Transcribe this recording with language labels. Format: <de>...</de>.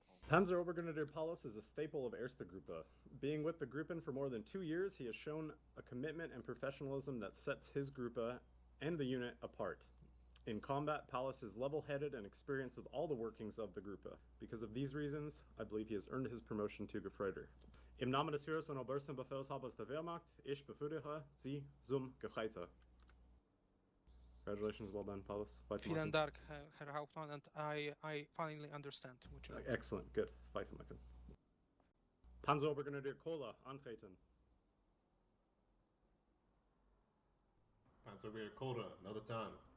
<en>Panzerobergrenadier Paulus is a staple of Erste Gruppe. Being with the Gruppen for more than 2 years, he has shown a commitment and professionalism that sets his Gruppe and the unit apart. In combat, Paulus is level-headed and experienced with all the workings of the Gruppe. Because of these reasons, I believe he has earned his promotion to Gefreiter.</en> <de>Im Namen des Führers und obersten Befehlshabers der Wehrmacht, ich befördere Sie zum Gefreiter.</de> <en>Congratulations, well done, Paulus.</en> <de>Vielen Dank, Herr Hauptmann,</de> <en>and I finally understand what you mean. Excellent, good. Weitermachen.</en> <de>Panzerobergrenadier Köhler antreten.</de> <en>Panzerobergrenadier Köhler, another time.</en>